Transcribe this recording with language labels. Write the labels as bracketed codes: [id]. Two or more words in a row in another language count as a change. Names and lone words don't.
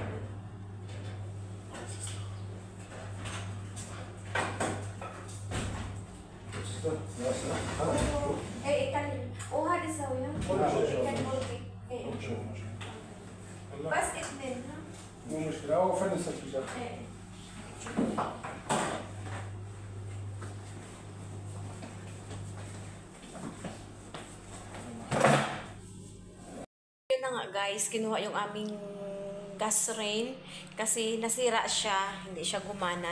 [ar] ايه كان وهذه تسويها؟ ايه بس اثنين ها؟ مو مشكلة هو فن السلسلة. [tl] ايه yun na nga guys, kinuha yung aming gas rain kasi nasira siya, hindi siya gumana.